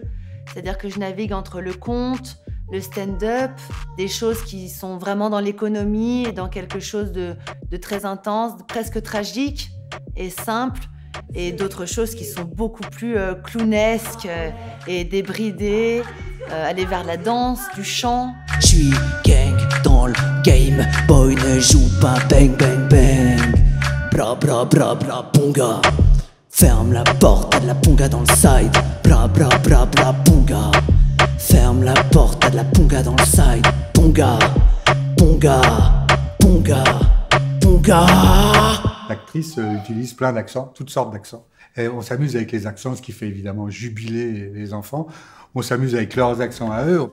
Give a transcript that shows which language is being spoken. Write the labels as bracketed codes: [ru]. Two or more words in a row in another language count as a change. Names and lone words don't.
[fr] C'est-à-dire que je navigue entre le conte, le stand-up, des choses qui sont vraiment dans l'économie et dans quelque chose de très intense, presque tragique et simple, et d'autres choses qui sont beaucoup plus clownesques et débridées, aller vers la danse, du chant. J'suis gang dans le game, boy ne joue pas bang bang bang. Bra bra bra bra ponga. Ferme la porte, t'as de la ponga dans le side. Bra bra bra bra ponga. Ferme la porte, t'as de la ponga dans le side. Ponga, ponga, ponga, ponga. L'actrice utilise plein d'accents, toutes sortes d'accents. Et on s'amuse avec les accents, ce qui fait évidemment jubiler les enfants. On s'amuse avec leurs accents à eux.